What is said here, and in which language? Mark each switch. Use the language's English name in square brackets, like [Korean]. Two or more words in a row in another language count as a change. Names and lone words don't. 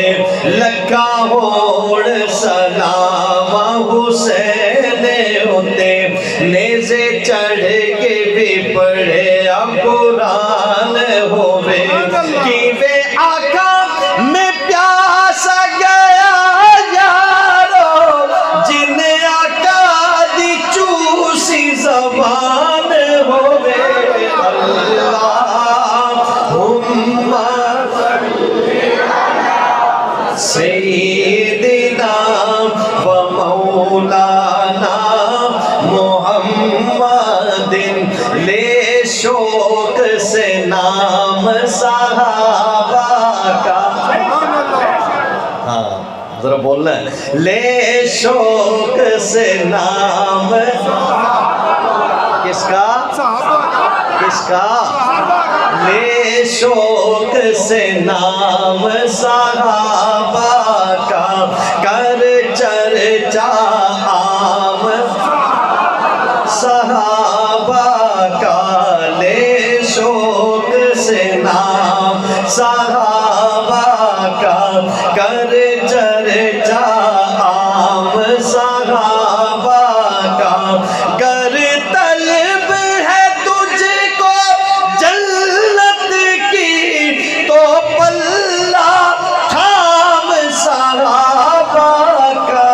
[Punjabi] لکّا ہوڑ سلاما حسین ہوتے، نیزے چڑھ کے بھی پڑھے قرآن ہووے. کہ وے آقا میں پیاسا گیا یارو، جنہیں آقا دی چوسی زبان ہووے. [Arabic] اللهم سيدنا ومولانا محمد. [Urdu] لے شوق سے نام صحابہ کا. ہاں ذرا بولنا ہے۔ لے شوق سے نام کس کا? किसका? لے شوق سے نام صحابہ کا، کر چرچا عام صحابہ کا. لے شوق سے نام صحابہ کا, کر چرچا عام صحابہ کا، گر طلب ہے تجھ کو جنت کی تو پلہ تھام صحابہ کا۔